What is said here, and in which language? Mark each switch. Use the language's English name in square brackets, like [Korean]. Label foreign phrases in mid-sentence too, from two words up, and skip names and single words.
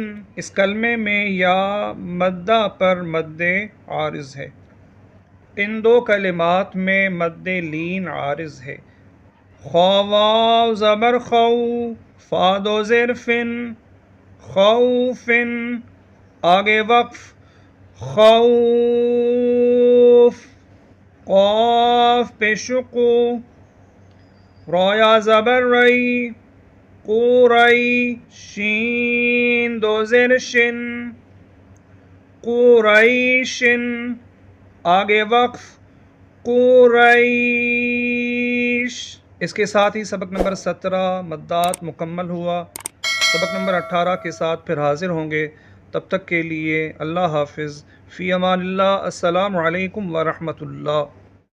[Urdu] اس کلمے میں یا مدہ پر مد عارض ہے، ان دو کلمات میں مد لین عارض ہے۔ خا واو زبر خو، فا دو زیر فن، خوفن، آگے وقف، خوف، قاف پیشقو، را یا زبر رئی، قوری، شین دو زیر شن، قریشن، آگے وقف، قریش۔ اس کے ساتھ ہی سبق نمبر 17 مدات مکمل ہوا۔ سبق نمبر 18 کے ساتھ پھر حاضر ہوں گے، تب تک کے لیے اللہ حافظ، [Arabic] فی امان اللہ، السلام علیکم ورحمۃ اللہ۔